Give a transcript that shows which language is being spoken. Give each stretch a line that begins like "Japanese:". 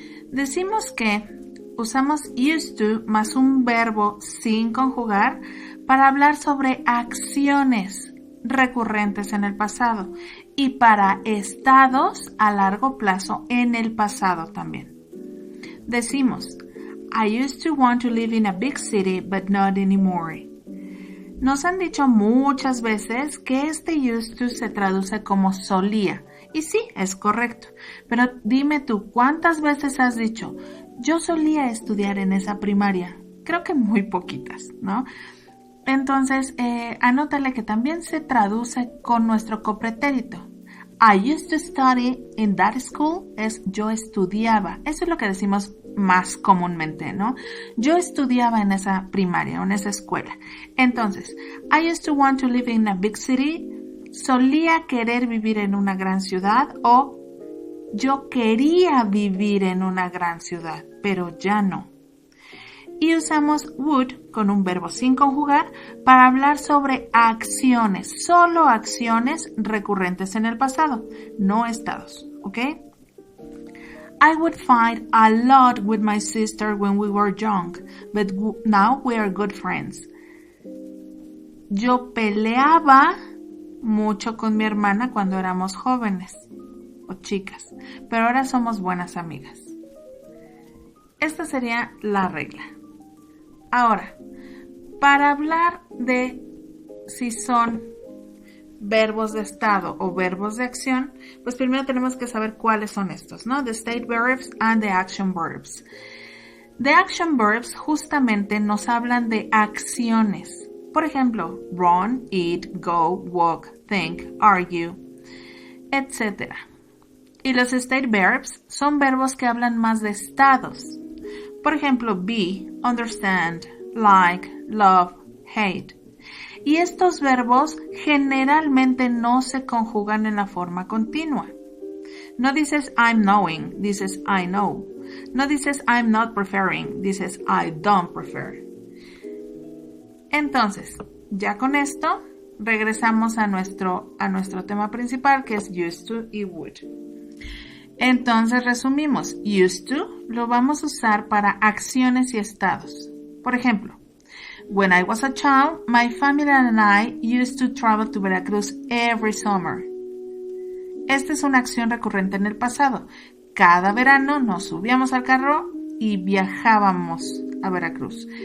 Spanish: Decimos que usamos used to más un verbo sin conjugar para hablar sobre acciones recurrentes en el pasado y para estados a largo plazo en el pasado también. Decimos,
English: I used to want to live in a big city, but not anymore.
Spanish: Nos han dicho muchas veces que este used to se traduce como solía. Y sí, es correcto. Pero dime tú, ¿cuántas veces has dicho, yo solía estudiar en esa primaria? Creo que muy poquitas, ¿no? Entonces, anótale que también se traduce con nuestro copretérito.
English: I used to study in that school
Spanish: es yo estudiaba. Eso es lo que decimos más comúnmente, ¿no? Yo estudiaba en esa primaria o en esa escuela. Entonces,
English: I used to want to live in a big city.
Spanish: Solía querer vivir en una gran ciudad o yo quería vivir en una gran ciudad, pero ya no. Y usamos would con un verbo sin conjugar para hablar sobre acciones, solo acciones recurrentes en el pasado, no estados, ¿ok?
English: I would fight a lot with my sister when we were young, but now we are good friends.
Spanish: Yo peleaba mucho con mi hermana cuando éramos jóvenes o chicas, pero ahora somos buenas amigas. Esta sería la regla. Ahora, para hablar de si son verbos de estado o verbos de acción, pues primero tenemos que saber cuáles son estos, ¿no?
English: The state verbs and the action verbs.
Spanish: The action verbs justamente nos hablan de acciones. Por ejemplo, run, eat, go, walk, think, argue, etc. Y los state verbs son verbos que hablan más de estados. Por ejemplo, be, understand, like, love, hate. Y estos verbos generalmente no se conjugan en la forma continua. No dices
English: I'm knowing, dices I know. No dices I'm not preferring, dices I don't prefer.
Spanish: Entonces, ya con esto, regresamos a nuestro tema principal, que es used to y would. Entonces resumimos, used to lo vamos a usar para acciones y estados. Por ejemplo,
English: when I was a child, my family and I used to travel to Veracruz every summer.
Spanish: Esta es una acción recurrente en el pasado. Cada verano nos subíamos al carro y viajábamos a Veracruz.